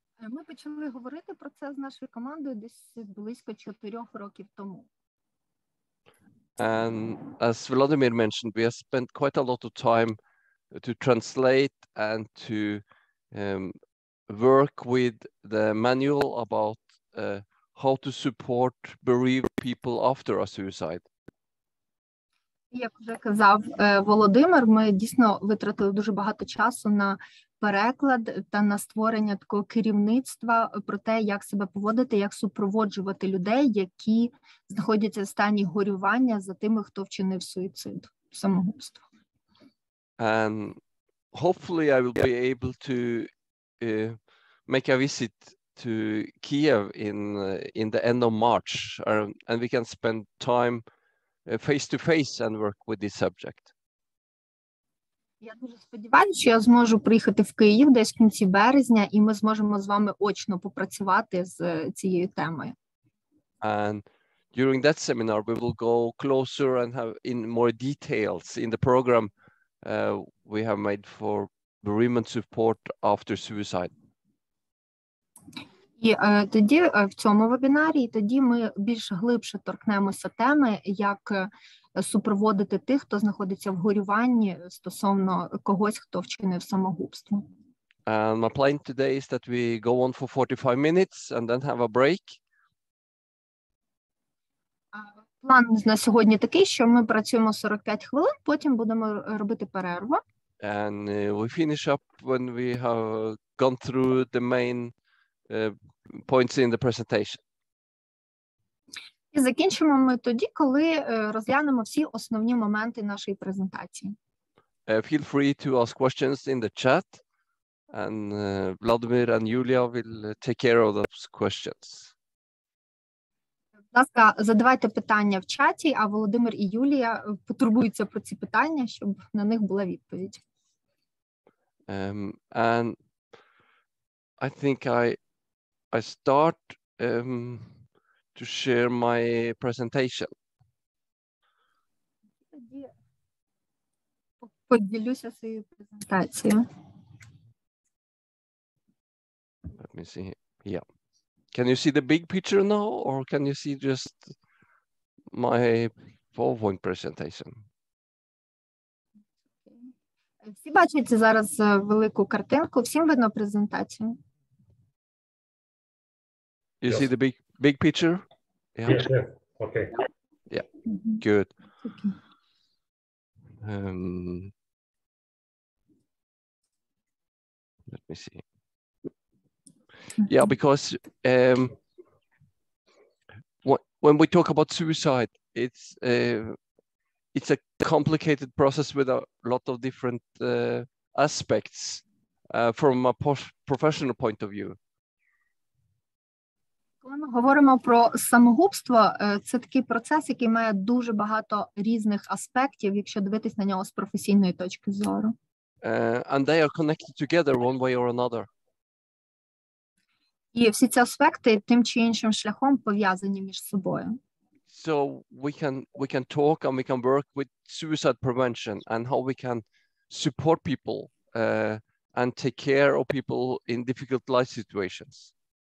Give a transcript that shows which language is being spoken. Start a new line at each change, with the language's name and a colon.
Ukrainian: Ми почали говорити про це з нашою командою десь близько 4 років тому.
English: And as Vladimir mentioned, we have spent quite a lot of time to translate and to work with the manual about how to support bereaved people after a suicide.
Ukrainian: Як вже казав Володимир, ми дійсно витратили дуже багато часу на переклад та на створення такого керівництва про те, як себе поводити, як супроводжувати людей, які знаходяться в стані горювання за тими, хто вчинив суїцид, самогубство.
English: And hopefully I will be able to make a visit to Kiev in the end of March, and we can spend time face to face and work with this subject.
Ukrainian: Я дуже сподіваюся, що я зможу приїхати в Київ десь в кінці березня, і ми зможемо з вами очно попрацювати з цією темою.
English: And during that seminar, we will go closer and have in more details in the program we have made for bereavement support after suicide.
Ukrainian: І тоді в цьому вебінарі, тоді ми більш глибше торкнемося теми, як супроводити тих, хто знаходиться в горюванні стосовно когось, хто вчинив самогубство.
English: My plan today is that we go on for 45 minutes and then have a break.
Ukrainian: План на сьогодні такий, що ми працюємо 45 хвилин, потім будемо робити перерву.
English: And we finish up when we have gone through the main points in the presentation.
Ukrainian: І закінчимо ми тоді, коли розглянемо всі основні моменти нашої презентації.
English: Feel free to ask questions in the chat, and Vladimir and Julia will take care of those questions.
Ukrainian: Будь ласка, задавайте питання в чаті, а Володимир і Юлія потурбуються про ці питання, щоб на них була відповідь.
English: And I think I start to share my presentation.
Ukrainian: Тоді поділюся своєю презентацією.
English: Let me see. Yeah. Can you see the big picture now, or can you see just my PowerPoint presentation?
Ukrainian: Всі бачать зараз велику картинку, всім видно презентацію?
English: You see the big picture? Yeah. Yeah. Okay. Yeah. Good. Okay. Let me see. Yeah, because when we talk about suicide, it's a complicated process with a lot of different aspects from a professional point of view.
Ukrainian: Коли ми говоримо про самогубство, це такий процес, який має дуже багато різних аспектів, якщо дивитись на нього з професійної точки зору.
English: And they are connected together one way or another.
Ukrainian: І всі ці аспекти тим чи іншим шляхом пов'язані між собою.
English: So we can talk and we can work with suicide prevention and how we can support people and take care of people in difficult life situations.